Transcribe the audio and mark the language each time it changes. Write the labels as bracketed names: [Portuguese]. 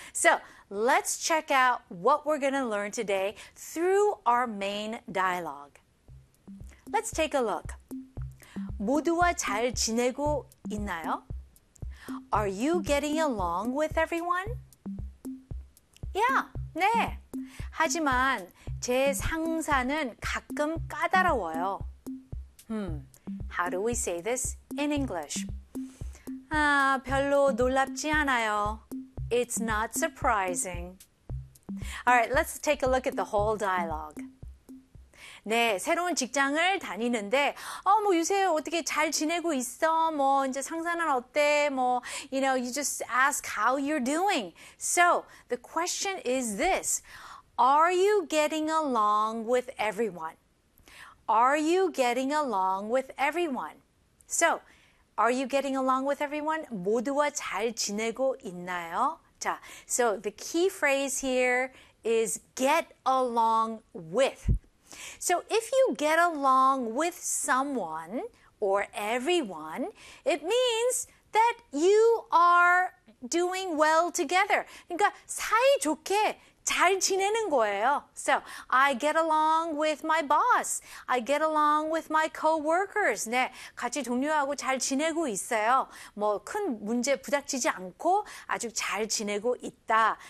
[English] So, let's check out what we're going to learn today through our main dialogue. Let's take a look. [Korean] 모두와 잘 지내고 있나요? [English] Are you getting along with everyone? Yeah, 네. [Korean] 하지만 제 상사는 가끔 까다로워요. [English] How do we say this in English? [Korean] 아, 별로 놀랍지 않아요. [English] It's not surprising. All right, let's take a look at the whole dialogue. [Korean] 네, 새로운 직장을 다니는데 뭐 요새 어떻게 잘 지내고 있어? 뭐 이제 상사는 어때? [English] 뭐 you know, you just ask how you're doing. So, the question is this. Are you getting along with everyone? Are you getting along with everyone? So, are you getting along with everyone? [Korean] 모두와 잘 지내고 있나요? [English] 자, so the key phrase here is get along with. So if you get along with someone or everyone, it means that you are doing well together. [Korean] 그러니까 사이좋게 잘 지내는 거예요. [English] So, I get along with my boss. I get along with my co-workers. [Korean] 네, 같이 동료하고 잘 지내고 있어요. 뭐 큰 문제 부닥치지 않고 아주 잘 지내고 있다.